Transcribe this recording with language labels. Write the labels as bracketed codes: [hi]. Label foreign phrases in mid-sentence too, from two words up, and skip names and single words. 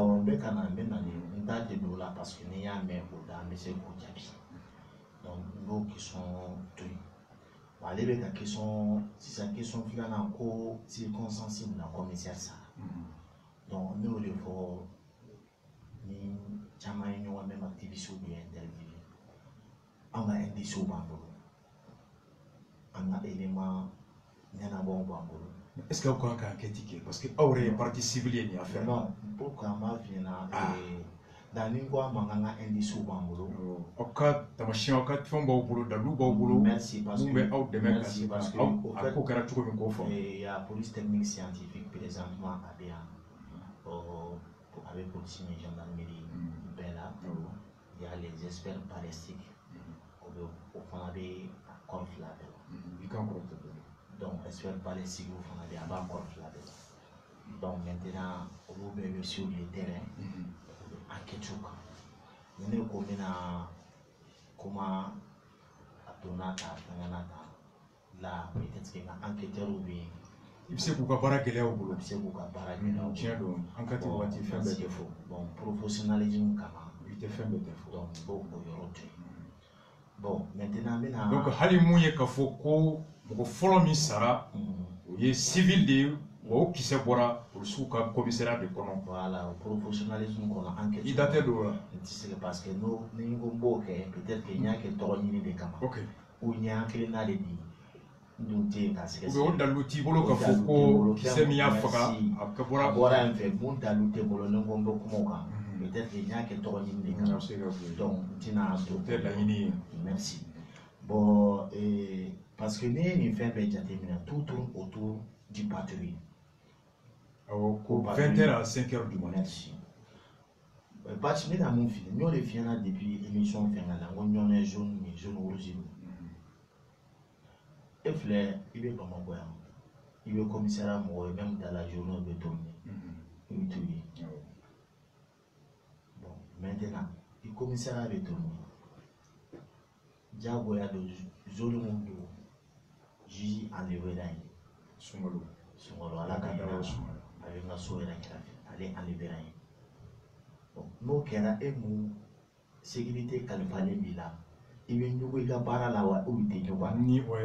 [bm] awɔ n bɛ ka na n bɛ na n t'a tɛ don o la [fr] parce que [bm] ni y'a mɛn o da n bɛ se k'o jaabi donc n b'o question to yen bon ale bɛ ka question sisan question filanan ko circonstance min na commissaire sara donc ne y'o de fɔ ni caman ye ɲɔgɔn [fr] même activiste [bm] bɛ interview an ka indice b'an bolo an ka élément ɲɛnabɔw b'an bolo. [fr] est-ce que [bm] aw kan ka enquête kɛ [fr] parce que [bm] aw yɛrɛ ye [fr] partie civile [bm] ye nin affaire [fr] non pourquoi n b'a f'i ɲɛna da ni n ko a ma k'an ka indice b'an bolo. [bm] aw ka tamasiyɛn aw ka fɛnw b'aw bolo dalilu b'aw bolo [fr] merci parce que [bm] mun bɛ aw dɛmɛ [fr] merci parce que [bm] a ko kɛra cogo min k'o fɔ. [fr] il y a police technique scientifique présentement à Béa avec police et gendarmerie [bm] bɛɛ la [fr] il y a les experts balistiques [bm] o fana bɛ kɔrɔ fila bɛɛ la. i kan kɔrɔ tɛ donc [fr] expert balistique [bm] o fana bɛ yen a b'a kɔrɔ fila bɛɛ la donc maintenant olu bɛɛ bɛ [fr] sur le terrain [bm] enquête kan ni ne ko n bɛna kuma a donna ta fɛngɛna ta la [fr] peut-être que [bm] n ka enquêteurs bɛ yen i bɛ se k'u ka baara gɛlɛya u bolo. u bɛ se k'u ka baara gɛlɛya tiɲɛ don enquête waati fɛn bɛɛ tɛ fɔ. bon professionnalisme kama i tɛ fɛn bɛɛ tɛ fɔ. donc n b'o o yɔrɔ to yen bon maintenant n bɛna. donc hali mun ye k'a fɔ ko mɔgɔ fɔlɔ min sara o ye civil de ye wa o kisɛ bɔra polisiw ka commissariat de kɔnɔ. voilà o professionnalisme kɔnɔ enquête. i da tɛ don o la. n tɛ se [fr] parce que [bm] ni n ko n b'o kɛ [fr] peut-être que [bm] n y'a kɛ tɔgɔ ɲini de kama. ok ou n y'a hakilina de di n dun tɛ yen k'a sɛgɛsɛgɛ. o dalilu t'i bolo k'a fɔ ko kisɛ min y'a faga a bɔra yen fɛ mun dalilu tɛ n bolo ni n ko n bɛ kuma o kan [fr] peut-être que [bm] n y'a kɛ tɔgɔ ɲini de kama. donc n tɛna don. o tɛ laɲini ye. [fr] merci bon parce que [bm] n'i ye nin fɛn bɛɛ jateminɛ [fr] tout tourne autour du patrouille. [bm] awɔ ko [fr] 20h à 5h du matin. [bm] merci Bachi n bɛna mun f'i ye n y'o de f'i ɲɛna [fr] depuis émission [bm] fɛngɛ la n ko ɲɔnɛ jaune ni [fr] jaune rouge [bm] ninnu e filɛ i bɛ Bamakɔ yan i bɛ commissariat mɔgɔ ye [fr] même dans la journée [bm] o bɛ tourner i bɛ t'u ye bon maintenant i commissariat bɛ tourner diyagoya don zone mun don juge enlevé la yen sunkalo ala ka hinɛ a bɛ n ka so yɛrɛ kɛrɛfɛ ale enlevé la yen bon n'o kɛra e mun sécurité kalifalen b'i la i bɛ ɲugu i ka baara la wa ou tɛ ɲugu a la.